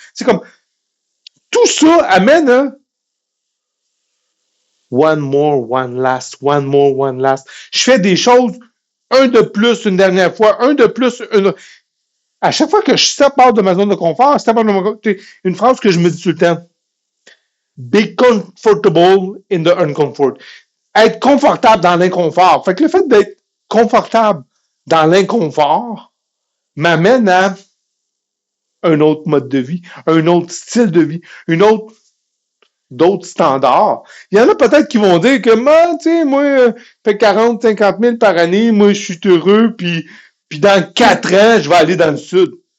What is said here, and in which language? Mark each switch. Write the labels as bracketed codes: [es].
[fr] C'est comme, tout ça amène à [en] one more, one last, [fr] one more, one last. Je fais des choses, un de plus une dernière fois, un de plus une... À chaque fois que je step out de ma zone de confort, une phrase que je me dis tout le temps. [en] Be comfortable in the uncomfort. [fr] Être confortable dans l'inconfort. Fait que le fait d'être confortable dans l'inconfort m'amène à un autre mode de vie, un autre style de vie, d'autres standards. Il y en a peut-être qui vont dire que moi, tu sais, moi, fait 40, 50 000 par année, moi, je suis heureux, puis dans 4 ans, je vais aller dans le sud.